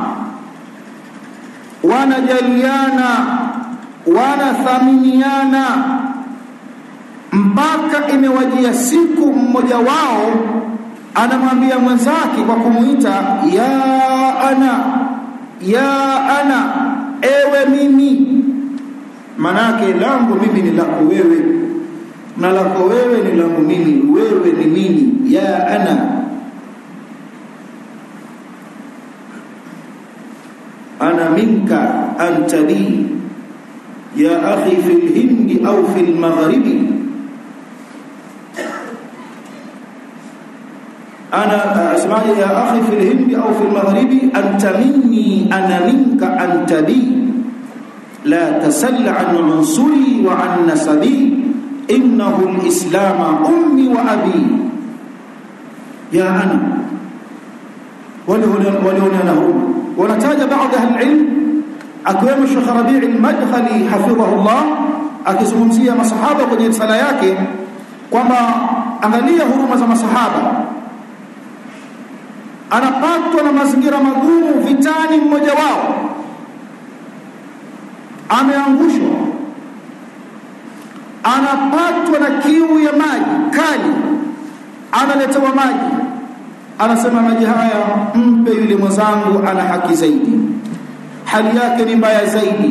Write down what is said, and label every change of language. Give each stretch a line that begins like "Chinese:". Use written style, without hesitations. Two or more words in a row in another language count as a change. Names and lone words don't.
Swahili: wanajaliana, wanathaminiana, mpaka imewajia siku mmoja wao anamwambia mwenzake kwa kumuita
Arabic: يا أنا,
Swahili: ewe mimi. Manake langu mimi ni lako wewe, na lako wewe ni langu mimi, wewe ni mimi,
Arabic: ya أنا منك أنت لي يا أخي في الهند أو في المغرب، أنا أسمائي يا أخي في الهند أو في المغرب، أنت مني أنا منك أنت بي، لا تسل عن منصوري وعن نسبي، إنه الإسلام أمي وأبي. يا أنا
Swahili: waliona wanataja baadhi ya ilm, akiwemo Sheikh Rabi' al-Madkhali hafidhahullah, akizungumzia masahaba kwenye risala yake kwamba angalia huruma za masahaba. Anapatwa na mazingira magumu vitani, mmoja wao ameangushwa, anapatwa na kiu ya maji kali, analetewa maji, anasema maji haya mpe yule mwenzangu, ana haki zaidi, hali yake ni mbaya zaidi.